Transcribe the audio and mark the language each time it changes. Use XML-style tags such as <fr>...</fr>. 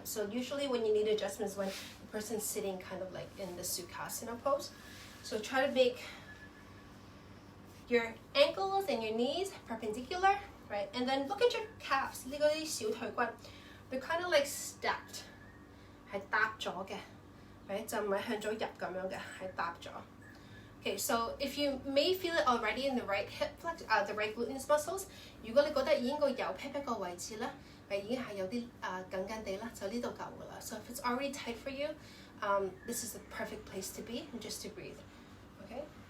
<en>So usually when you need adjustments, when the person's sitting kind of like in the Sukhasana pose. So try to make your ankles and your knees perpendicular, right? And then look at your calves.</en> <yue>呢嗰啲小腿骨</yue> <en>they're kind of like stacked，</en> <yue>係搭咗嘅</yue> <en>，right？</en> <yue>就唔係向左入咁樣嘅，係搭咗。</yue> <en>Okay, so if you may feel it already in the right hip flex, the right gluteus muscles，</en> <yue>如果你覺得已經個右屁股個位置咧，已經係有啲緊緊地啦，就呢度夠㗎啦。</yue> <en>So if it's already tight for you, this is the perfect place to be and just to breathe. Okay.</en>